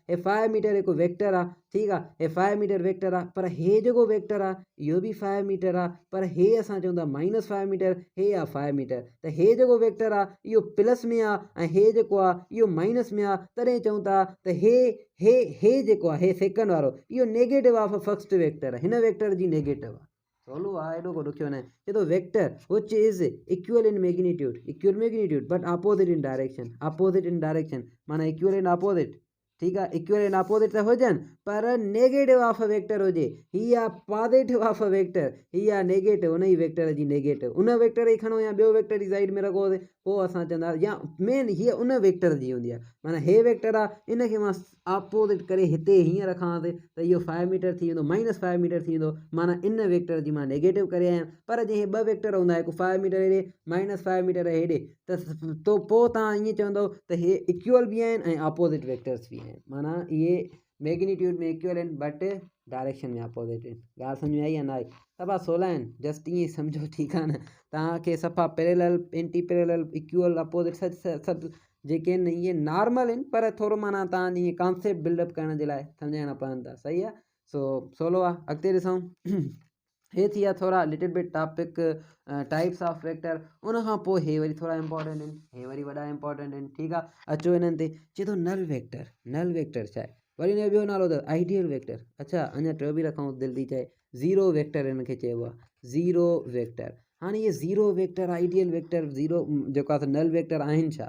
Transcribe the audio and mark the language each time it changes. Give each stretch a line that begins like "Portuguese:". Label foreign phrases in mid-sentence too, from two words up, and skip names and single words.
Sindhi: हे 5 मीटर हिकु वेक्टर आहे, ठीकु आहे, हे 5 मीटर वेक्टर आहे। पर हे जेको वेक्टर आहे इहो बि 5 मीटर आहे, पर हे असां चऊं था -5 मीटर, हे आहे 5 मीटर। त हे जेको वेक्टर आहे इहो प्लस में आहे, ऐं हे जेको आहे इहो माइनस में आहे। तॾहिं चऊं था त हे जेको आहे, हे सेकंड वारो, इहो
English: negative of first vector
Sindhi: आहे। हिन वेक्टर जी नेगेटिव आहे। सवलो आहे, एॾो को ॾुखियो न आहे। चए थो
English: vector which is equal in magnitude but opposite in direction. opposite in direction माना equal in opposite,
Sindhi: ठीकु आहे।
English: equal and opposite
Sindhi: त हुजनि,
English: पर negative of a vector हुजे।
Sindhi: हीअ आहे
English: positive of a vector,
Sindhi: हीअ आहे नेगेटिव, उन ई वेक्टर जी नेगेटिव। उन वेक्टर खे खणो या ॿियो वेक्टर जी साइड में रखोसि, पोइ असां चवंदासीं, या मेन हीअ उन वेक्टर जी हूंदी आहे। माना हे वेक्टर आहे, इनखे मां अपोजिट करे हिते हीअं रखांसि त इहो 5 मीटर थी वेंदो, -5 मीटर थी वेंदो। माना इन वेक्टर जी मां नेगेटिव करे आहियां। पर जे हे 2 वेक्टर हूंदा, हिकु 5 मीटर हेॾे, -5 मीटर हेॾे, त पोइ तव्हां ईअं चवंदव त हे इक्वल बि आहिनि ऐं
English: opposite vectors
Sindhi: बि आहिनि। माना इहे मैग्नीट्यूड में इक्वल आहिनि
English: but direction
Sindhi: में अपोजिट आहिनि। ॻाल्हि सम्झ में आई या न आई? सफ़ा सवला आहिनि, जस्ट ईअं सम्झो, ठीकु आहे न। तव्हांखे सफ़ा
English: parallel, anti parallel, equal, opposite
Sindhi: सभु जेके आहिनि इहे नॉर्मल आहिनि, पर थोरो माना तव्हांजी ईअं
English: concept buildup
Sindhi: करण जे लाइ सम्झाइणा पवनि था, सही आहे। सवलो आहे। अॻिते ॾिसूं, हे थी विया थोरा
English: little bit topic types of vector.
Sindhi: उन खां पोइ हे वरी थोरा इंपॉर्टेंट आहिनि, हे वरी वॾा इंपॉर्टेंट आहिनि, ठीकु आहे। अचो हिननि ते। चए थो
English: null vector. null vector
Sindhi: छा आहे? वरी हिन जो ॿियो नालो अथव
English: ideal vector.
Sindhi: अच्छा, अञा टियों बि रखूं, दिलि थी चए।
English: zero vector
Sindhi: हिनखे चइबो आहे,
English: zero vector.
Sindhi: हाणे इहे
English: zero vector, ideal vector, zero
Sindhi: जेको आहे
English: null vector
Sindhi: आहिनि छा?